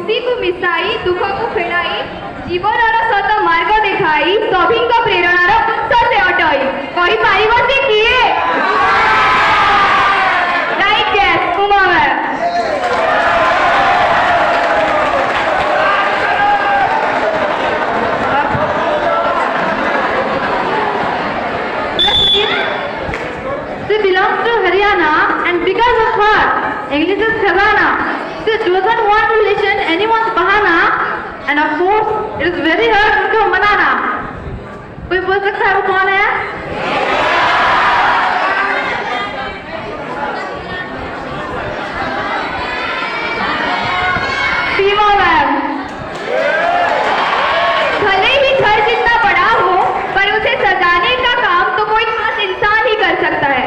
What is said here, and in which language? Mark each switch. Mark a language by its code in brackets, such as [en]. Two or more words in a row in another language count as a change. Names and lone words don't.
[or] को मिसाई दुःखକୁ ଫେରାଇ ଜୀବନର ସତ ମାର୍ଗ ଦେଖାଇ ସଭିଙ୍କ ପ୍ରେରଣାର ଉତ୍ସ ସେ ଅଟଇ କହିପାରିବ ସେ କିଏ? [en] right guess Uma ma'am. She belongs to Haryana and because of her, English is Khazana. She doesn't want to listen anyone's bahana and of course it is very hard [hi] उनको मनाना। कोई बोल सकता है वो कौन है? सीमा मैम। भले ही घर जितना बड़ा हो पर उसे सजाने का काम तो कोई खास इंसान ही कर सकता है।